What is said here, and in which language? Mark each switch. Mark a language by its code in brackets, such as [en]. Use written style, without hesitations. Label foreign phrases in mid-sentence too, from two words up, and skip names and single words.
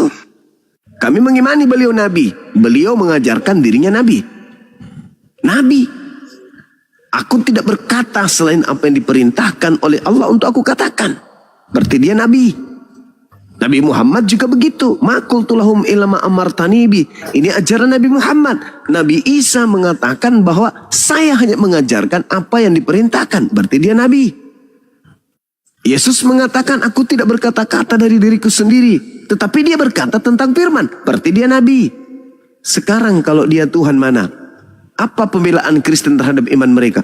[id] Kami mengimani beliau Nabi. Beliau mengajarkan dirinya Nabi. Nabi. Aku tidak berkata selain apa yang diperintahkan oleh Allah untuk aku katakan. Berarti dia Nabi. Nabi Muhammad juga begitu. [ar] ما قلت لهم إلا ما أمرتني به. [id] Ini ajaran Nabi Muhammad. Nabi Isa mengatakan bahwa saya hanya mengajarkan apa yang diperintahkan. Berarti dia Nabi. Yesus mengatakan aku tidak berkata-kata dari diriku sendiri. Tetapi dia berkata tentang firman. Berarti dia Nabi. Sekarang kalau dia Tuhan mana? Apa pembelaan Kristen terhadap iman mereka?